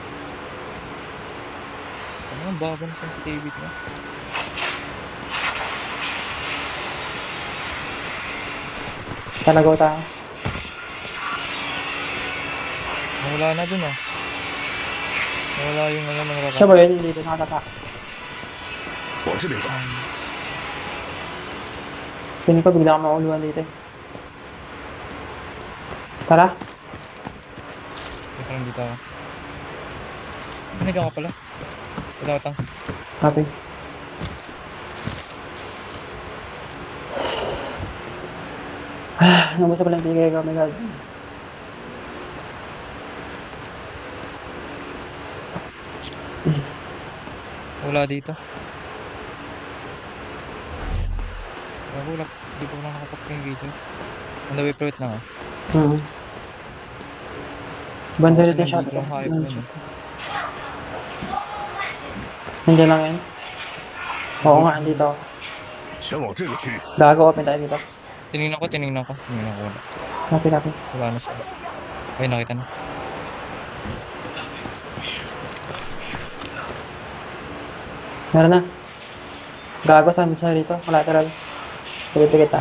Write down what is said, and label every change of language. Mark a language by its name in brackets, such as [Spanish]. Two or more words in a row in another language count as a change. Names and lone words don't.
[Filipino] Ano ang baba na sensitivity mo? Talagaw tayo. Nawala na dun ah. Nawala yung ng Siya rarat. ba yun? Dito nakatatak. [Chinese] 往这边走。 [Filipino] Tingin ko bigla akong mauluan dito eh. Tara. Dito lang dito ako. Panigaw ka pala. Patang. Copy. Nabusa pala yung tigay ko. [English] Oh my god. [Filipino] Wala dito. Wala. Hindi ko na nakapag-ping dito. [English] On the way fruit [Filipino] na nga. Banda Kasi rin siya. nandito lang hype yun eh. Nandiyan lang yan. Oo nga, andito. [Chinese] 前往这个区域。 [Filipino] Gago, open tayo dito. Tinignan ko. Wala. Copy. Wala na siya. Ay, nakita na. Meron na. Gago, saan siya dito? Collateral. Pagkita tayo.